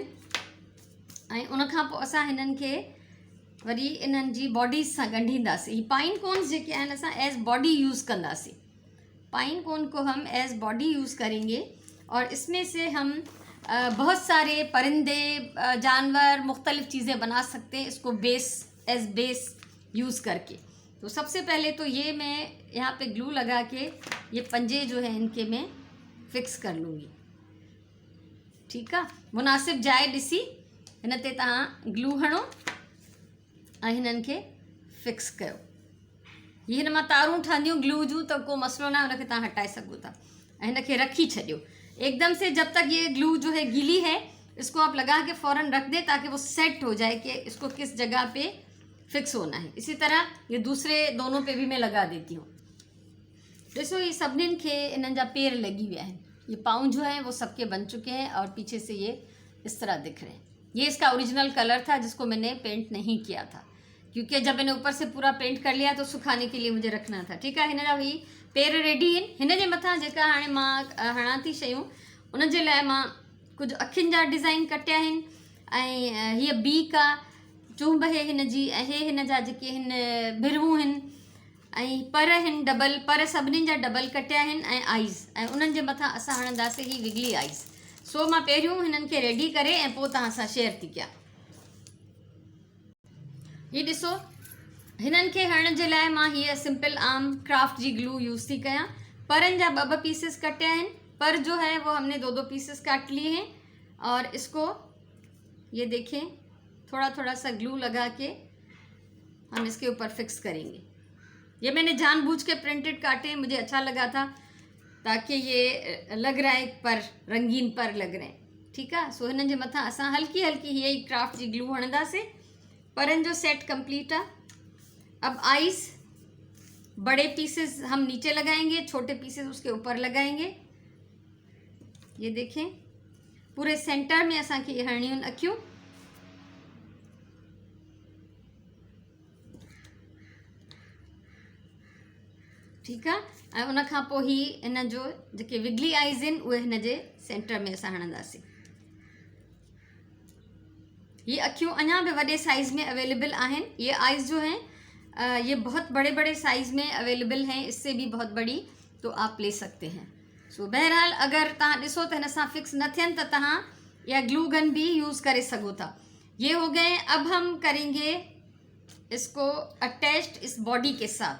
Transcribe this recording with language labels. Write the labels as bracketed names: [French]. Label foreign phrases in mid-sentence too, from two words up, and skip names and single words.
[Sindhi] ऐं उनखां पोइ असां हिननि खे वरी इन्हनि जी बॉडीज़ सां ॻंढींदासीं। ही पाइन कोन्स जेके आहिनि असां [English] as body use [Sindhi] कंदासीं, [Hindi] पाइन कोन को हम [English] as body use [Sindhi] करेंगे। [Hindi] और इसमें से हम बहुत सारे परिंदे, जानवर, मुख्तलिफ़ चीज़ें बना सकते हैं इसको [English] as base use [Hindi] करके। तो सबसे पहले तो ये मैं यहाँ पे ग्लू लगा के ये पंजे जो है इनके मैं फिक्स कर लूँगी। [Sindhi] ठीकु आहे, मुनासिब जाइ ॾिसी हिन ते तव्हां ग्लू हणो ऐं हिननि खे फिक्स कयो। ये हिन मां तारूं ठहंदियूं ग्लू जूं, त को मसलो ना, हुनखे तव्हां हटाए सघो था ऐं हिनखे रखी छॾियो एकदम से। [Hindi] जब तक ये ग्लू जो है गीली है इसको आप लगा के फ़ौरन रख दें ताकि वो सेट हो जाए कि इसको किस जगह पे फिक्स होना है। इसी तरह ये दूसरे दोनों पे भी मैं लगा देती हूँ। [Sindhi] ॾिसो ये सभिनीनि खे इन्हनि जा पेर लगी विया आहिनि, [Hindi] ये पाँव जो है वो सबके बन चुके हैं और पीछे से ये इस तरह दिख रहे हैं। ये इसका [English] original colour [Hindi] था जिसको मैंने पेंट नहीं किया था, क्योंकि जब मैंने ऊपर से पूरा पेंट कर लिया तो सुखाने के लिए मुझे रखना था। [Sindhi] ठीकु आहे, हिन जा ही पेर रेडी आहिनि। हिन जे मथां जेका हाणे मां हणां थी शयूं उन जे लाइ मां कुझु अखियुनि जा डिज़ाइन कटिया आहिनि ऐं हीअ बीक आहे, चुंभ है हिन जी, ऐं हे हिन जा जेके हिन भिरूं आहिनि ऐं पर आहिनि डबल, पर सभिनीनि जा डबल कटिया आहिनि ऐं आइज़, ऐं उन्हनि जे मथां असां हणंदासीं ही [English] wiggly eyes. [Sindhi] सो मां पहिरियों हिननि खे रेडी करे ऐं पोइ तव्हां सां शेयर थी कयां। ये ॾिसो, हिननि खे हणण जे लाइ मां हीअ सिंपल आम क्राफ्ट जी ग्लू यूज़ थी कयां। परनि जा ॿ पीसेस कटिया आहिनि, [Hindi] पर जो है वो हमने 2 पीसेस काट लिए हैं और इसको ये देखें थोड़ा थोड़ा सा ग्लू लगा के हम इसके ऊपर फिक्स करेंगे। ये मैंने जानबूझ के प्रिंटेड काटे, मुझे अच्छा लगा था ताकि ये लग रहा है पर रंगीन पर लग रहे हैं। [Sindhi] ठीकु आहे, सो हिननि जे मथां असां हल्की हल्की हीअ ई क्राफ्ट जी ग्लू हणंदासीं। परनि जो सेट कंप्लीट आहे। [Hindi] अब आइज़ बड़े पीसेस हम नीचे लगाएंगे, छोटे पीसेस उसके ऊपर लगाएंगे। ये देखें पूरे सेंटर में [Sindhi] असांखे ये हणियूं आहिनि अखियूं। ठीकु आहे, ऐं उन खां पोइ ही इन जो जेके [English] wiggly eyes [Sindhi] आहिनि उहे हिन जे सेंटर में असां हणंदासीं। ये अखियूं अञा भी वॾे साइज़ में अवेलेबल आहिनि। [Hindi] ये आइज़ जो हैं ये बहुत बड़े बड़े साइज़ में अवेलेबल हैं, इससे भी बहुत बड़ी तो आप ले सकते हैं। [Sindhi] सो बहरहाल अगर तव्हां ॾिसो त हिन सां फिक्स न थियनि त तव्हां या [English] glue gun [Sindhi] भी यूज़ करे सघो था। [Hindi] ये हो गए। अब हम करेंगे इसको अटैच्ड इस बॉडी के साथ।